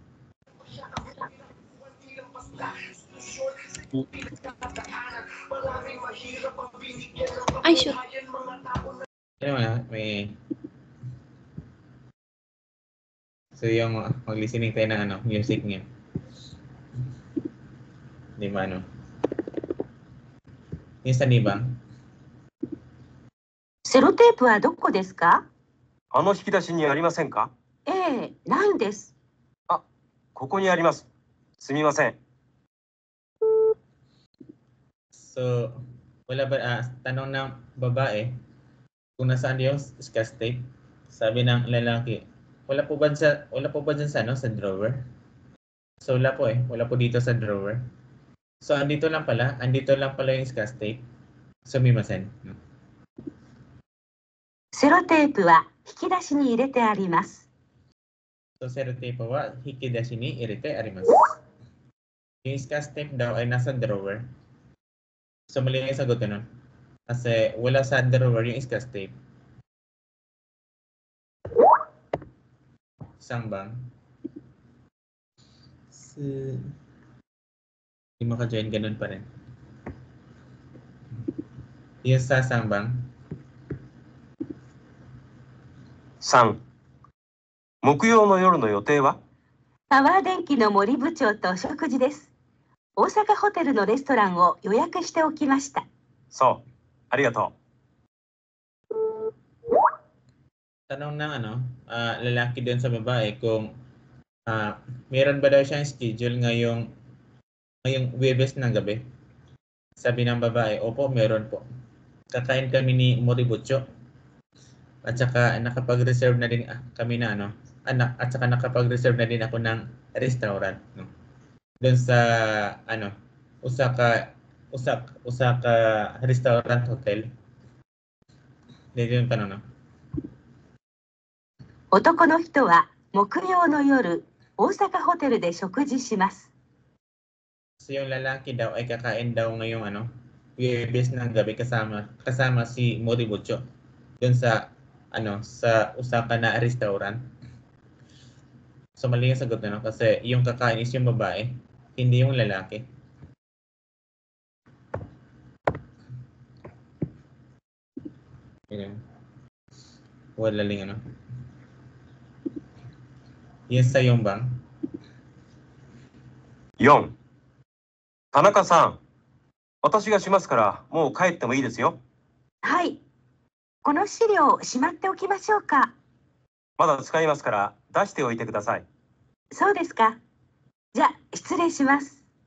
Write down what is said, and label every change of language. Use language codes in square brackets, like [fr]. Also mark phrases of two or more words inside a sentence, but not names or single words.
[en] Ay, shoot. [tl] Ano na, may... So, yung mag-listening tayo ng music niya. Di ba, Yung sa Niva. [ja] セロテープはどこですか？あの引き出しにありませんか？ええ、ないんです。ここにあります。すみません。 [tl] So, wala ba, tanong ng babae, kung nasaan yung scotch tape, sabi ng lalaki, wala po ba dyan sa drawer? So, wala po wala po dito sa drawer. So, andito lang pala yung scotch tape. Sumimasen. [ja] セロテープは引き出しに入れてあります。 So, セロテープは引き出しに入れてあります. [tl] Yung scotch tape daw ay nasa drawer. So, mali yung sagot nun. Kasi wala sa drawer yung scotch tape. Sangbang. Hindi maka-join, ganun pa rin. Yung sa sangbang. [ja] 3、木曜の夜の予定は？パワー電機の森部長とお食事です。大阪ホテルのレストランを予約しておきました。そう。ありがと [tl] Tanong ng lalaki doon sa babae kung meron ba daw siyang schedule ngayong Webes ng gabi. Sabi ng babae, opo, meron po. Kakain kami ni Moribucho. At saka nakapag-reserve na din kami na at saka nakapag-reserve na din ako ng restaurant, no. Doon sa Osaka Restaurant Hotel. Dito yung tanong, no. [ja] 男の人は木曜の夜、大阪ホテルで食事します。 [tl] So yung lalaki daw ay kakain daw ngayong Webes ng gabi kasama si Moribucho doon sa sa Osaka na restaurant. So mali yung sagot na, no? Kasi yung kakain is yung babae, hindi yung lalaki. Yun. Wala lang Yung sa yung bang? [ja] う。4、田中さん、私がしますからもう帰ってもいいですよ。はい。この資料しまっておきましょうか。まだ使いますから出しておいてください。そうですか。じゃあ失礼します。